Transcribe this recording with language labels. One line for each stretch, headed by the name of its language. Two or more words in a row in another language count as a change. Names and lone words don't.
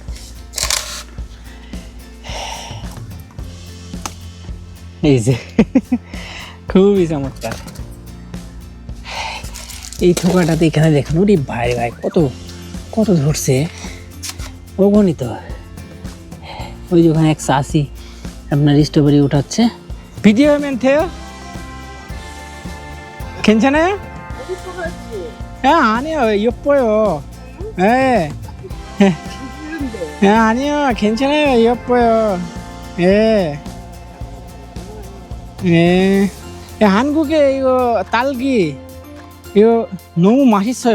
Bangla: এই যে খুবই চমৎকার। এই থোকাটাতে এখানে দেখুন, ওরে ভাই ভাই, কত কত ধরছে, অগণিত। ওই যে ওখানে এক চাষি আপনার স্ট্রবেরি উঠাচ্ছে। ভিডিও মেন থে요?
Korean: 괜찮아요? 아니요, 예뻐요. 예. 아니요, 괜찮아요, 예뻐요. 예. 예. 한국에 이거 딸기 이거 너무 맛있어요.